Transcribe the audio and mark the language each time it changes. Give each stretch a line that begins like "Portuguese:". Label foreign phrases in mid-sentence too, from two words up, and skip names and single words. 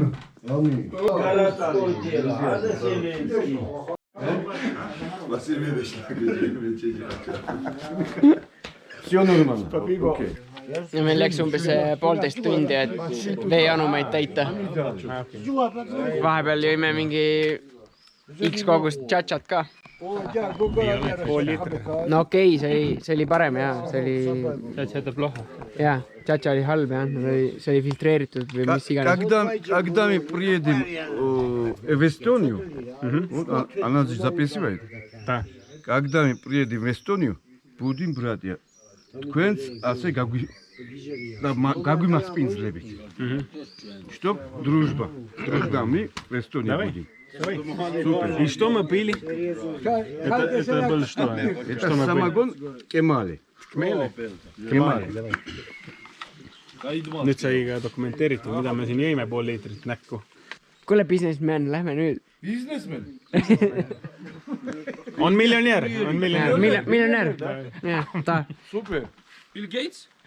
Estonian: Ja meil läks umbes 1,5 tundi, et veeanumaid täita. Vahepeal jõime mingi X kogust tšatšat ka. No okei, see oli parem, jah. Tšatša jätab loha. Jah, tšatša oli halb, jah. See oli filtreeritud või mis iganes.
Russian: Когда мы приедем в Эстонию, она же записывает. Когда мы приедем в Эстонию, будем братья. Квенц, асе гагуй маспинслебить. Чтоб дружба. Когда мы в Эстонии будем. Супер. И что мы пили? Это было что? Это самогон Кемали. Кемали.
Estonian: Nüüd sai ka dokumenteeritud, mida me siin jõime pool liitrit näkku. Kuule, businessman, lähme nüüd. Businessman? On miljonär. Miljonär. Jah, ta. Super. Bill Gates?